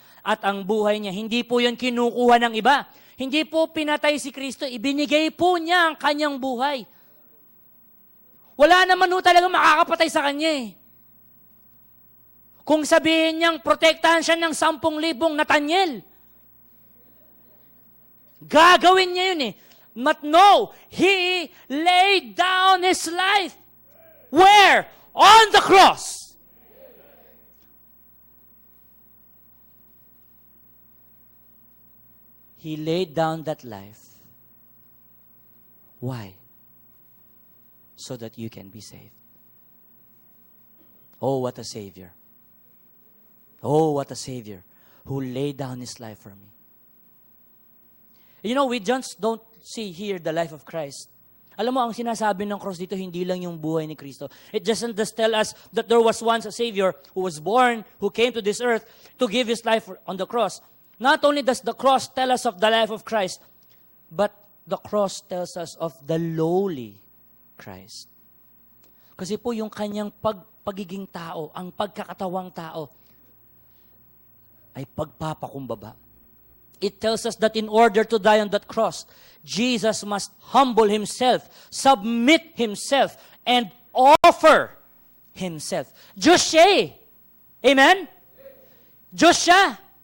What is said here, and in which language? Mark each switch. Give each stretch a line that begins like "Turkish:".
Filipino: At ang buhay niya, hindi po yun kinukuha ng iba. Hindi po pinatay si Kristo, ibinigay po niya ang kanyang buhay. Wala naman po talaga makakapatay sa kanya eh. Kung sabihin niyang protektahan siya ng 10,000 Nathaniel, gagawin niya yun eh.
English: But no, He laid down His life. Where? On the cross. He laid down that life. Why? So that you can be saved. Oh, what a Savior. Oh, what a Savior who laid down His life for me. You know, we just don't see here the life of Christ.
Filipino: Alam mo, ang sinasabi ng cross dito, hindi lang yung buhay ni Kristo.
English: It doesn't just tell us that there was once a Savior who was born, who came to this earth to give His life on the cross. Not only does the cross tell us of the life of Christ, but the cross tells us of the lowly Christ.
Filipino: Kasi po yung kanyang pagiging tao, ang pagkakatawang tao, ay pagpapakumbaba.
English: It tells us that in order to die on that cross, Jesus must humble Himself, submit Himself, and offer Himself.
Filipino: Diyos siya eh.
English: Amen?
Filipino: Diyos siya.